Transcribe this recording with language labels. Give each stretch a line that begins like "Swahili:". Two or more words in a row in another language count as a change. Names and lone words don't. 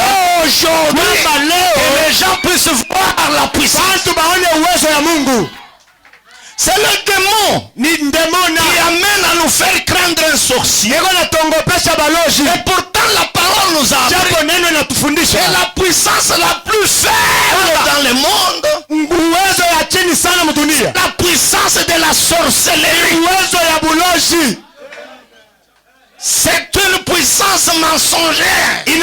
French: Aujourd'hui que les gens puissent voir la puissance.
Swahili: Watu baone uwezo ya Mungu.
French: C'est le démon qui amène à nous faire craindre un sorcier. Et pourtant la parole nous a appris que la puissance la plus faible dans le monde, la puissance de la sorcellerie, c'est une puissance mensongère.